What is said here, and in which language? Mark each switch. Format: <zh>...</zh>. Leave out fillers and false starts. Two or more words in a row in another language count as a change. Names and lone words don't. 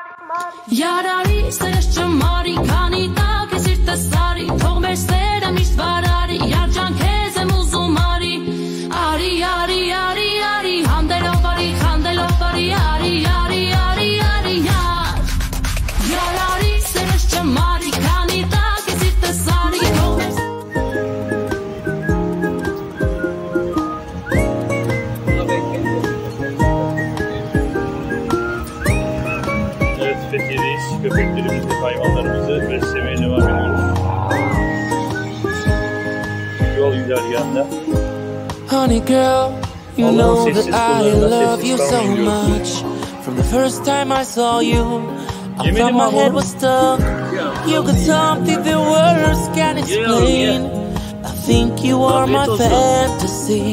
<tr>Yarari sırışçı mari kanita kesirte sari Togberslerim iştvarari Yarcan kezem uzumari Ari yari yari yari Handelopari yari yari yari yari yar Yarari sırışçı mari kanita kesirte sari Fethiye'deyiz. Köpeklerimizi, hayvanlarımızı beslemeye devam ediyoruz. Yol güzergahında.</tr> <en>Honey girl, you know that I love you so much. From the first time I saw you, I thought my head was stuck. You got something the words can't explain. I think you are my fantasy.</en>